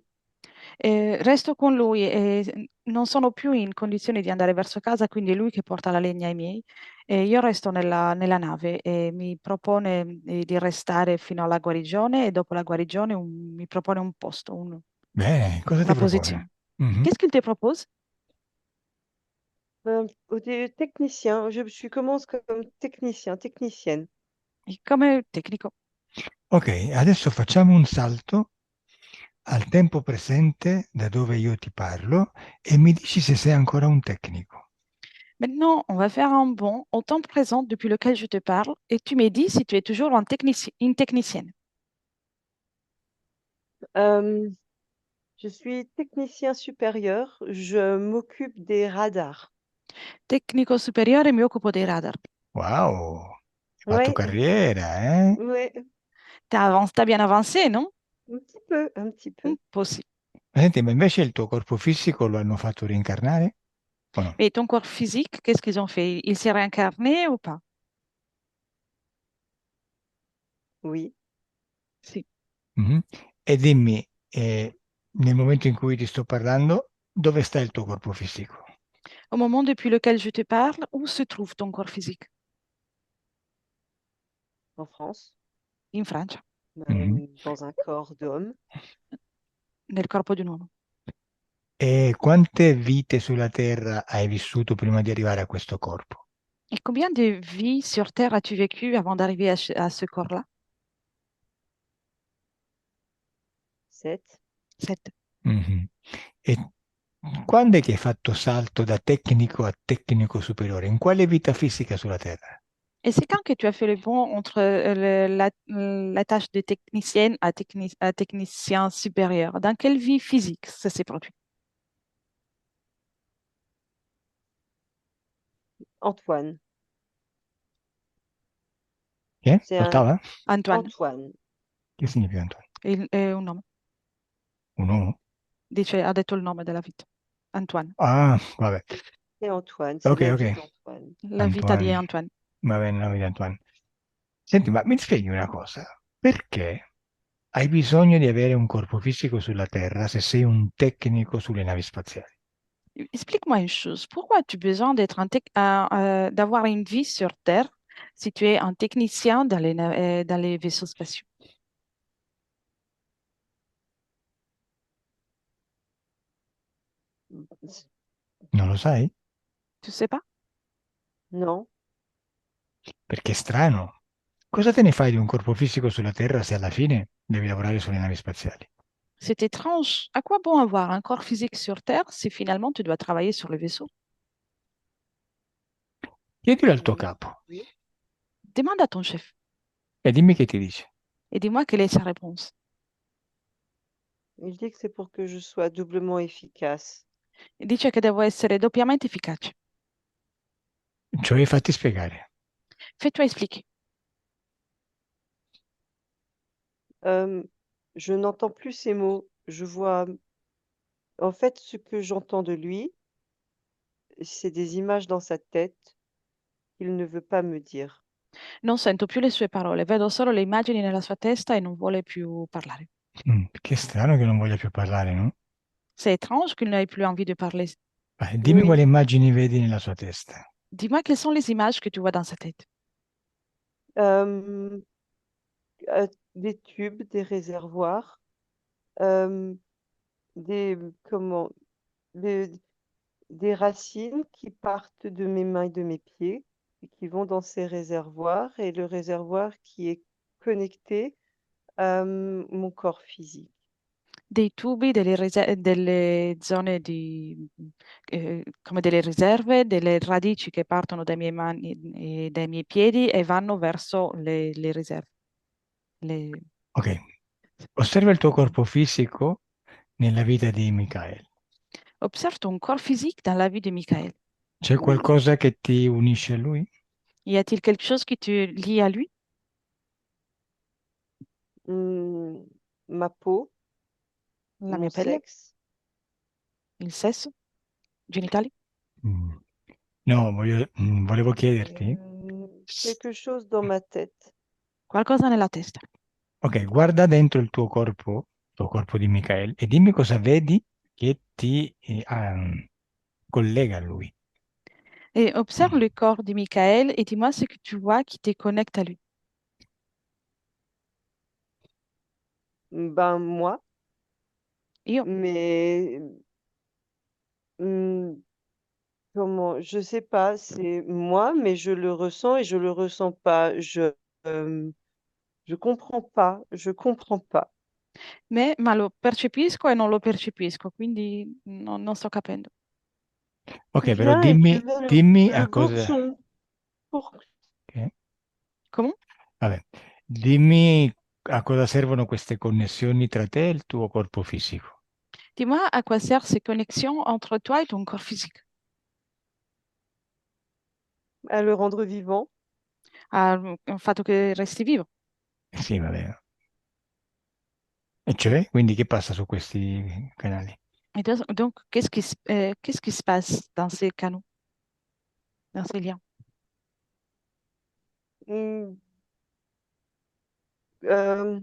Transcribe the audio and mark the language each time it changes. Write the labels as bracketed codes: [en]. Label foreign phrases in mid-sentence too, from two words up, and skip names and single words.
[it] Resto con lui e non sono più in condizioni di andare verso casa, quindi è lui che porta la legna ai miei. E io resto nella nave e mi propone di restare fino alla guarigione e dopo la guarigione mi propone un posto, Bene, cosa ti una propone? posizione. Mhm. [fr] Qu'est-ce qu'il te propose? Technicien, je commence comme technicien, technicienne. [it] Come tecnico. Ok, adesso facciamo un salto al tempo presente da dove io ti parlo e mi dici se sei ancora un tecnico. [fr] Maintenant, on va faire un bond au temps présent depuis lequel je te parle et tu me dis si tu es toujours une technicienne. Euh, je suis technicien supérieur, je m'occupe des radars. [it] Tecnico superiore, mi occupo dei radar. Wow, hai fatto [fr] Oui, [it] carriera, eh? [fr] oui, T'as bien avancé, non? un petit peu, un petit [it] Un [fr] peu. [it] po' sì. Senti, ma invece il tuo corpo fisico lo hanno fatto reincarnare o no? [fr] Et ton corps physique, qu'est-ce qu'ils ont fait? Il s'est réincarné ou pas? Oui. [it] Sì. Mhm. E dimmi, nel momento in cui ti sto parlando, dove sta il tuo corpo fisico? [fr] Au moment depuis lequel je te parle, où se trouve ton corps physique? En France, [it] In Francia, Mhm. [fr] dans un corps d'homme. [it] nel corpo di un uomo. E quante vite sulla Terra hai vissuto prima di arrivare a questo corpo? [fr] Et combien de vies sur Terre as-tu vécu avant d'arriver à ce corps-là? 7. [it] 7. Mhm. E quando è che hai fatto salto da tecnico a tecnico superiore? In quale vita fisica sulla Terra? [fr] Et c'est quand que tu as fait le bond entre la tâche de technicienne à technicien supérieur? Dans quelle vie physique ça s'est produit? Antoine. [it] Chi è? [fr] C'est un [it] L'ottava? [fr] Antoine, Antoine. [it] Che significa Antonio? è un nome. Un uomo? Ha detto il nome della vita. [fr] Antoine, [it] Ah, vabbè. [fr] C'est Antoine. C'est [it] Ok, [fr] la [it] ok. [fr] vie d'Antoine. [it] la vita di Antoine. Antoine. [fr] Va bene, nome di Antoine. [it] Senti, ma mi spieghi una cosa? Perché hai bisogno di avere un corpo fisico sulla Terra se sei un tecnico sulle navi spaziali? [fr] Explique-moi une chose. Pourquoi as-tu besoin d'avoir une vie sur Terre si tu es un technicien dans les vaisseaux spatiaux? [it] Non lo sai? [fr] Tu sais pas? [it] Non. Perché è strano. Cosa te ne fai di un corpo fisico sulla Terra se alla fine devi lavorare sulle navi spaziali? [fr] C'est étrange. À quoi bon avoir un corps physique sur Terre si finalement tu dois travailler sur le vaisseau? [it] Chiedilo al tuo [fr] Oui. [it] capo [fr] Oui. Demande à ton chef [it] e dimmi che ti dice. [fr] et dis-moi quelle est sa réponse. Il dit que c'est pour que je sois doublement efficace. [it] E dice che devo essere doppiamente efficace. Cioè, fatti spiegare. [fr] Fais-toi expliquer. Euh, je n'entends plus ces mots. Je vois, en fait, ce que j'entends de lui, c'est des images dans sa tête qu'il ne veut pas me dire. [it] Non sento più le sue parole, vedo solo le immagini nella sua testa e non vuole più parlare. Che strano che non voglia più parlare, no? [fr] C'est étrange qu'il n'ait plus envie de parler. [it] Vai, dimmi [fr] Oui. [it] quali immagini vedi nella sua testa. [fr] Dis-moi quelles sont les images que tu vois dans sa tête. Euh, des tubes, des réservoirs, euh, des, comment, des, des racines qui partent de mes mains et de mes pieds et qui vont dans ces réservoirs et le réservoir qui est connecté à mon corps physique. [it] Dei tubi, delle zone come delle riserve, delle radici che partono dai miei mani e dai miei piedi e vanno verso le riserve. [fr] Le- [it] Ok, osserva il tuo corpo fisico nella vita di Michael. [fr] Observe ton corps physique dans la vie de Michael. [it] C'è qualcosa che ti unisce a lui? [fr] Y a-t-il quelque chose qui te lie à lui? Ma peau, [it] La [fr] mon [it] mia pelle, [fr] sexe, [it] il sesso, genitali? Mm. No, volevo chiederti. [fr] quelque chose dans ma tête. [it] Qualcosa nella testa. Ok, guarda dentro il tuo corpo di Michael, e dimmi cosa vedi che ti collega a lui. [fr] Et observe le corps de Michael et dis-moi ce que tu vois qui te connecte à lui. Ben moi, [it] Io. [fr] mais hmm, comment, je sais pas, c'est moi, mais je le ressens et je le ressens pas. Je comprends pas, je comprends pas. [it] Ma lo percepisco e non lo percepisco, quindi non sto capendo. Ok, però [fr] Viens et tu vas [it] dimmi [fr] le [it] a cosa. [fr] boxon. Pour... [it] Ok, [fr] Comment? [it] vabbè. Dimmi a cosa servono queste connessioni tra te e il tuo corpo fisico. [fr] Dis-moi à quoi servent ces connexions entre toi et ton corps physique? à le rendre vivant. [it] Al fatto che resti vivo. Sì, vabbè. E cioè, quindi che passa su questi canali? [fr] Et donc, qu'est-ce qui se passe dans ces canaux, dans ces liens? Hmm, euh,